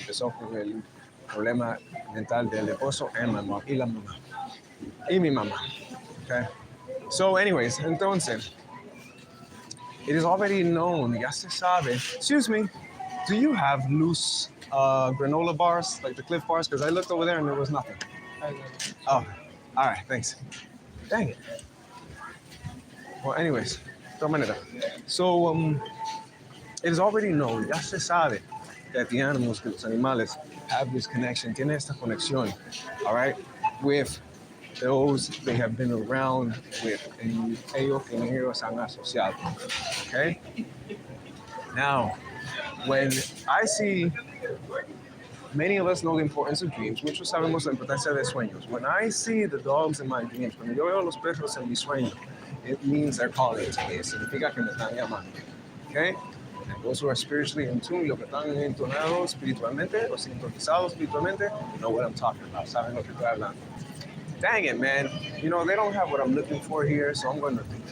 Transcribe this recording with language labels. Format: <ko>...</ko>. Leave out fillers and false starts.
<es>Empezó con el problema mental del esposo y la mamá. Y mi mamá. Okay?</es> <en>So anyways, entonces, it is already known,</en> <es>ya se sabe.</es> <en>Excuse me, do you have loose granola bars, like the Cliff bars? Because I looked over there and there was nothing. Oh, all right, thanks. Dang it. Well, anyways,</en> <es>de todas maneras.</es> <en>So, it is already known,</en> <es>ya se sabe,</es> <en>that the animals,</en> <es>que los animales,</es> <en>have this connection,</en> <es>tiene esta conexión,</es> <en>all right, with those they have been around with, and</en> <es>ellos que ellos han asociado.</es> <en>Okay? Now, when I see, many of us know the importance of dreams,</en> <es>muchos sabemos la importancia de sueños.</es> <en>When I see the dogs in my dreams,</en> <es>cuando yo veo los perros en mi sueño,</es> <en>it means they're calling to me.</en> <es>Significa que me están llamando. Okay?</es> <en>And those who are spiritually in tune,</en> <es>los que están entonados espiritualmente, o sintonizados espiritualmente,</es> <en>know what I'm talking about.</en> <es>Saben lo que estoy hablando.</es> <en>Dang it, man. You know, they don't have what I'm looking for here, so I'm going to think.</en>